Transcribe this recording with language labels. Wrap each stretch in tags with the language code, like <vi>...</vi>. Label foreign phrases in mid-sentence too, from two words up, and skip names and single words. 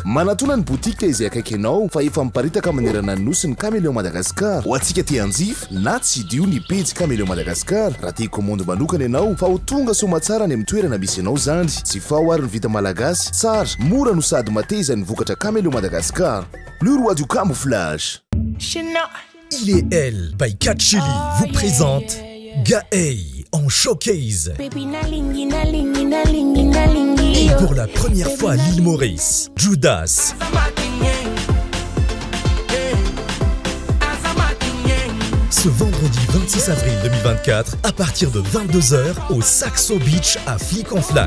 <mg>Manatona ny botika izay akaiky anao fa efa miparitaka manerana ny nosy ny Caméléon Madagascar. Ho antsika te hanjifa na tsy dio ny pejy Caméléon Madagascar raha te commande manokana ianao fa ho tonga soma tsara ny amin'ny toerana misy ianao zany. Tsy fao ary ny vita malagasy, tsara, mora no sady mateza ny vokatra Caméléon Madagascar.</mg> <fr>Le roi du camouflage. Il est elle, by Cat Chili, vous présente Gaël en showcase. Et pour la première fois à l'île Maurice, Judas. Ce vendredi 26 avril 2024, à partir de 22h, au Saxo Beach à Flic-en-Flac.</fr>